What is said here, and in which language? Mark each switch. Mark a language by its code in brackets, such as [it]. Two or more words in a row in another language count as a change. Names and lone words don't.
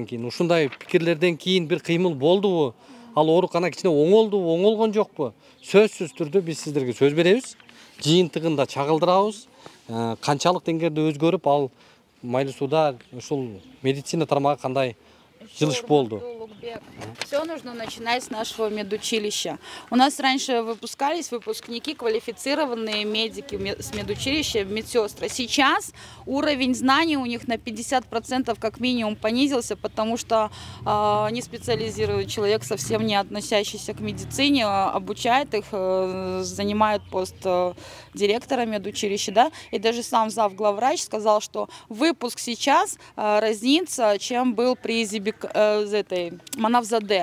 [ky] Ушундай пикирлерден кийин бир кыймыл болдубу? ал оорукана кичине оңолдубу, оңолгон жокпу? Сөзсүз түрдө биз сиздерге сөз беребиз. Жыйынтыгында чагылдырабыз. Канчалык деңгээлде өзгөрүп, ал майлуу сууда ушул медицина тармагы кандай жылыш болду? [ru] Все нужно начинать с нашего медучилища. У нас раньше выпускались выпускники, квалифицированные медики с медучилища, медсестры. Сейчас уровень знаний у них на 50% как минимум понизился, потому что не специализирует человек, совсем не относящийся к медицине, обучает их, занимают пост директора медучилища, да, и даже сам завглавврач сказал, что выпуск сейчас разнится, чем был при Манавзаде.